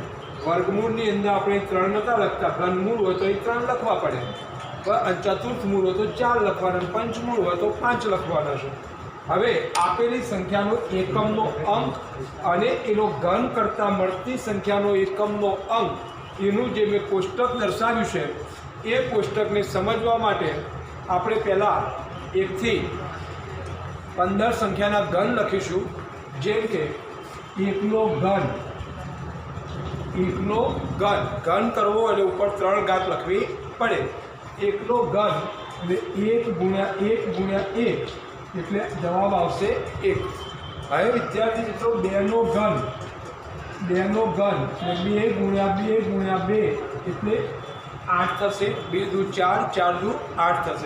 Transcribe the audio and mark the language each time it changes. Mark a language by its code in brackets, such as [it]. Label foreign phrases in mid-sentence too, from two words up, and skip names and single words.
[gu] વર્ગમૂળની અંદર આપણે 3 નતા લખતા, ઘનમૂળ હોય તો 3 લખવા પડે, ચતુર્થ મૂળ હો તો 4 લખવાના, પંચમૂળ હો તો 5 લખવાના છે। હવે આપેલી સંખ્યાનો એકમનો અંક અને એનો ઘન કરતા મળતી સંખ્યાનો એકમનો અંક એનું જે મેં કોષ્ટક દર્શાવ્યું છે એ કોષ્ટકને સમજવા માટે આપણે પહેલા 1 થી 15 સંખ્યાના ઘન લખીશું। જેમ કે એકનો ઘન, એકનો ઘન ઘન કરવો અને ઉપર 3 ઘાત લખવી પડે। એકનો ઘન એટલે 1 ગુણ્યા 1 ગુણ્યા 1 એટલે જવાબ આવશે 1। હવે વિદ્યાર્થી મિત્રો 2 નો ઘન, 2 નો ઘન એટલે 2 ગુણ્યા 2 ગુણ્યા 2 એટલે 8 થશે। 2 દુ 4, 4 દુ 8 થશે।